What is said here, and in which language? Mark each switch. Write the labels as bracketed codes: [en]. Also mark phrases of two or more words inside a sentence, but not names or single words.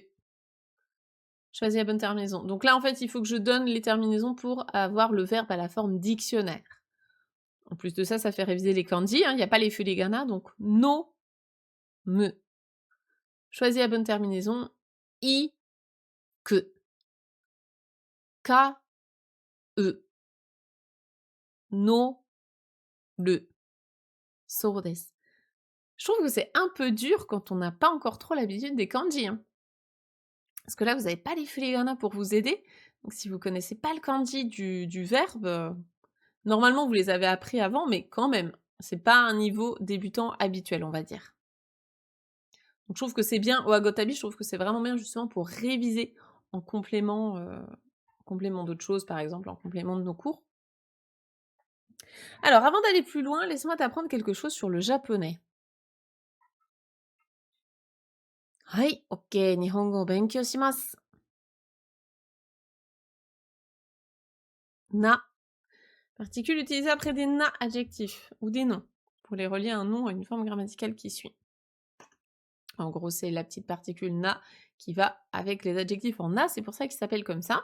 [fr] Choisis la bonne terminaison. Donc là, en fait, il faut que je donne les terminaisons pour avoir le verbe à la forme dictionnaire. En plus de ça, ça fait réviser les kanji. Il n'y a pas les furigana, donc no, me. Choisis la bonne terminaison. I, que. Ka, e. No, le. [ja] そうです. [fr] Je trouve que c'est un peu dur quand on n'a pas encore trop l'habitude des kanji. Hein. Parce que là, vous n'avez pas les furigana pour vous aider. Donc si vous connaissez pas le kanji du verbe, normalement vous les avez appris avant, mais quand même, c'est pas un niveau débutant habituel, on va dire. Donc je trouve que c'est bien, au Agotabi, je trouve que c'est vraiment bien justement pour réviser en complément, complément d'autres choses, par exemple, en complément de nos cours. Alors, avant d'aller plus loin, laisse-moi t'apprendre quelque chose sur le japonais. [ja] はい、ok、日本語勉強します. [fr] Na. Particule utilisée après des na adjectifs ou des noms. pour les relier à un nom, à une forme grammaticale qui suit. En gros, c'est la petite particule na qui va avec les adjectifs en na, c'est pour ça qu'il s'appelle comme ça.